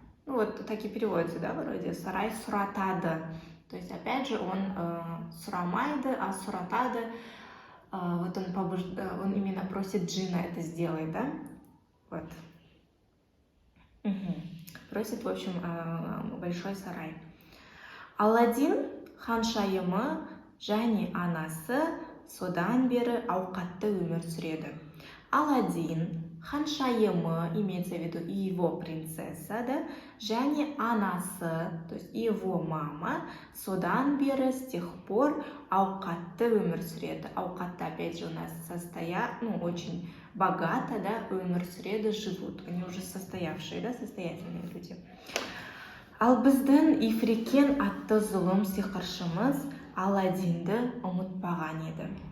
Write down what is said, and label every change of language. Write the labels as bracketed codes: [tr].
[ru] Ну вот так и переводится, да, вроде [kk] сарай суратады. [ru] То есть опять же он [kk] сурамайды, [ru] а [kk] суратады, [ru] вот он именно просит джина это сделать, да? Вот. Просит, в общем, большой сарай. [kk] Аладдин ханшайымы және анасы содан бері ауқатты өмір сүреді. [ru] Аладдин, [kk] ханшайымы, [ru] имеется в виду и его принцесса, да, [kk] және анасы, [ru] то есть его мама, [kk] содан бері, [ru] с тех пор [kk] ауқатты өмір сүреді. Ауқатты, [ru] опять же, у нас очень богато, да, [kk] өмір сүреді, [ru] живут. Они уже состоявшие, да, состоятельные люди. [kk] Ал біздің ифрикен атты зұлым сиқыршымыз Аладдинді ұмытпаған еді.